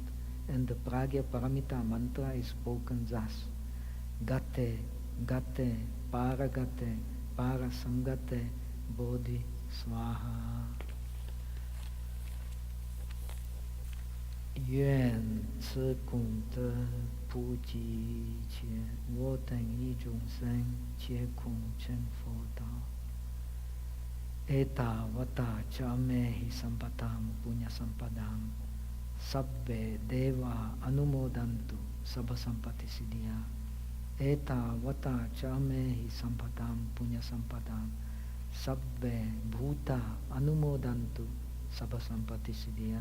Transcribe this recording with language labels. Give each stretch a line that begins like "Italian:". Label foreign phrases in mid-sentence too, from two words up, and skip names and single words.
English: And the Pragya Paramita mantra is spoken thus:
Sanskrit: Gate, Gate, Paragate, Parasamgate, Bodhi, Swaha.
Chinese: 愿此功德普及切，我等一众生皆共成佛道。
Pali: Etavata cha mehi sampatam punya sampadam sabbe deva anumodantu sabha sampati siddhya. Etavata cha mehi sampatam punya sampadam sabbe bhuta anumodantu sabha sampati siddhya.